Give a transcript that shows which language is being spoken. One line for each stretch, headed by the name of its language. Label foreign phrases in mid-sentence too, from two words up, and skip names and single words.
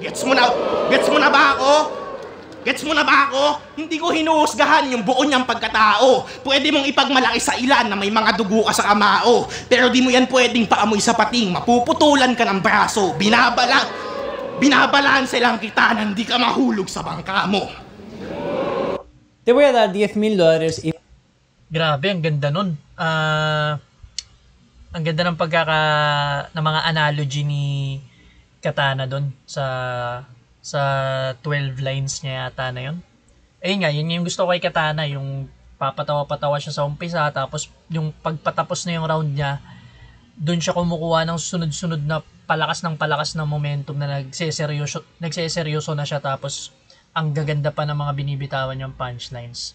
Filipino: Gets mo na ba ako? Gets mo na ba ako? Hindi ko hinuhusgahan yung buo niyang pagkatao. Pwede mong ipagmalaki sa ilan na may mga dugo ka sa kamao. Pero di mo yan pwedeng paamoy sa pating, mapuputulan ka ng braso. Binabalanse lang kita na hindi ka mahulog sa bangka mo.
Spanish: Te voy a dar $10,000 y...
Filipino: Grabe, ang ganda nun. Ang ganda ng ng mga analogy ni Katana doon sa 12 lines niya yata na yun. Ayun nga, yun yung gusto ko kay Katana, yung papatawa-patawa siya sa umpisa, tapos yung pagpatapos na yung round niya, doon siya kumukuha ng sunod-sunod na palakas ng momentum na nagseseryoso na siya, tapos ang gaganda pa ng mga binibitawan niyang punchlines.